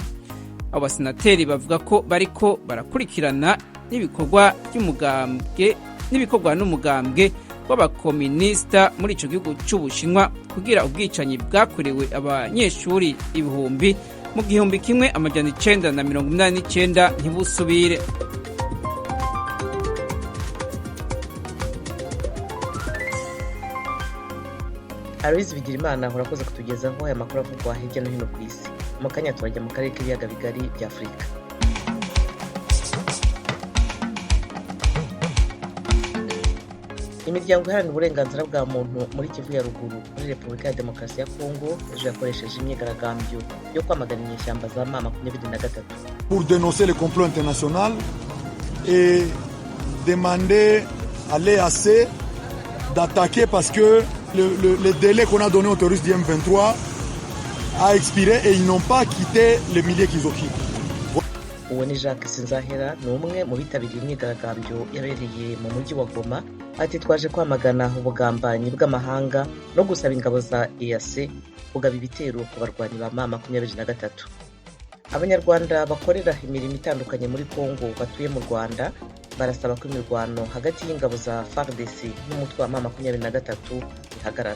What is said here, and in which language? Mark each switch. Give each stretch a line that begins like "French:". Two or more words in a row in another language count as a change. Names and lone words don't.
Rundi: Abo basenateri bavuga ko bariko barakurikirana n'ibikorwa n'umugambwe w'abakomunista muri ico gihugu c'Ubushinwa kugira ubwicanyi bwakorewe abanyeshuri ibihumbi mu 1989 ntibusubire. Aloys Bigirimana urakoze kutugezaho aya makuru avugwa hirya no hino ku isi. Mu kanya turajya mu karere k'ibiyaga bigari bya Afurika. Imiryango iharanira uburenganzira bwa muntu muri Kivu ya ruguru muri Repubulika ya Demokarasi ya Kongo ejo yakoresheje imyigaragambyo yo kwamagana inyeshyamba za M23
French: pour dénoncer le complot international et demander à l'EAC d'attaquer parce que le délai qu'on a donné aux terroristes du M23 a expiré et ils n'ont pas quitté les milliers qu'ils occupent.
Rundi: Uwo ni Jacques Sinzahera, ni umwe mu bitabiriye imyigaragambyo yabereye mu mujyi wa Goma. Ati twaje kwamagana ubugambanyi bw'amahanga no gusaba ingabo za EAC kugaba ibitero ku barwanyi ba M23. Abanyarwanda bakorera imirimo itandukanye muri Kongo batuye mu Rwanda barasaba ko imirwano hagati y'ingabo za FARDC n'umutwe wa M23 ihagarara.